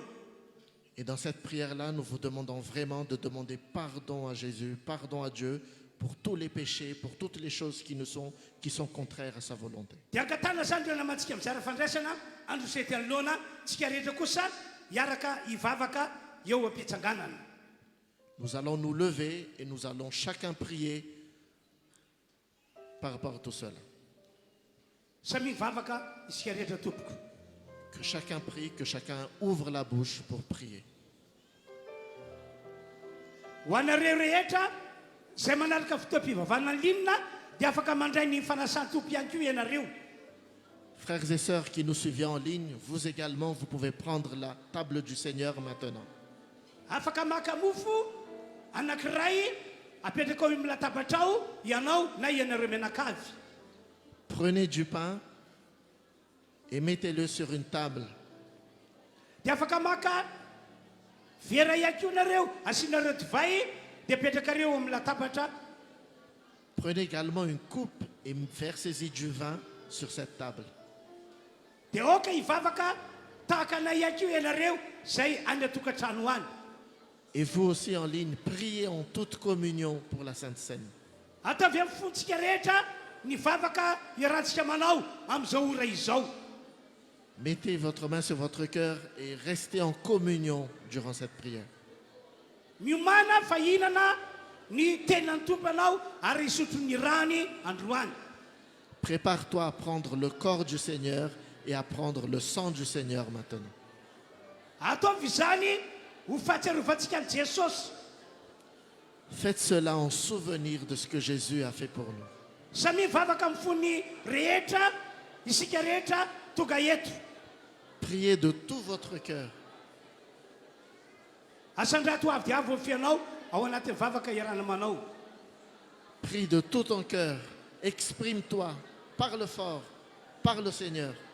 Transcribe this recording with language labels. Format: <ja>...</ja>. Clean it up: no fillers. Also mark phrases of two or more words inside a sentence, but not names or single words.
<fr>Et dans cette prière-là, nous vous demandons vraiment de demander pardon à Jésus, pardon à Dieu pour tous les péchés, pour toutes les choses qui sont contraires à sa volonté.</fr> <mg>Dia angatana zany reo namantsika mizara fandraisana androsety anoloana tsika rehetra kosa hiaraka hivavaka eo am-pitsanganana.</mg> <fr>Nous allons nous lever et nous allons chacun prier par rapport à tout cela.</fr> <mg>Samy mivavaka isika rehetra tompoko.</mg> <fr>Que chacun prie, que chacun ouvre la bouche pour prier.</fr> <mg>Ho anareo rehetra zay manaraka fotoam-pivavahana ny linona dia afaka mandray ny fanasan-tompo ihany koa ianareo.</mg> <fr>Frères et sœurs qui nous suivent en ligne, vous également, vous pouvez prendre la table du Seigneur maintenant.</fr> <mg>Afaka maka mofo anankiray apetraka ao amin'ny latabatra ao ianao na ianareo menakavy.</mg> <fr>Prenez du pain et mettez-le sur une table.</fr> <mg>Dia afaka maka vera ihany koa nareo asianareo divay dia apetrakareo amin'ny latabatra.</mg> <fr>Prenez également une coupe et versez-y du vin sur cette table.</fr> <mg>Dia oka hivavaka tahaka anay ihany koa ianareo zay any atokantrano any.</mg> <fr>Et vous aussi en ligne, priez en toute communion pour la Sainte Seine.</fr> <mg>Ataovy amin'ny fontsika rehetra ny vavaka iarahantsika manao amin'izao ora izao.</mg> <fr>Mettez votre main sur votre cœur et restez en communion durant cette prière.</fr> <mg>Miomana fa hihinana ny tenany tompanao ary isotro ny rany androany.</mg> <fr>Prépare-toi à prendre le corps du Seigneur et à prendre le sang du Seigneur maintenant.</fr> <mg>Ataovy izany ho fahatsiarovantsika ny Jesosy.</mg> <fr>Faites cela en souvenir de ce que Jésus a fait pour nous.</fr> <mg>Samy mivavaka amin'ny fony rehetra isika rehetra tonga eto.</mg> <fr>Priez de tout votre cœur.</fr> <mg>Asandrato avy dia avy amin'ny fianao ao anatin'ny vavaka iarana manao.</mg> <fr>Prie de tout ton cœur. Exprime-toi. Parle fort. Parle au Seigneur.</fr>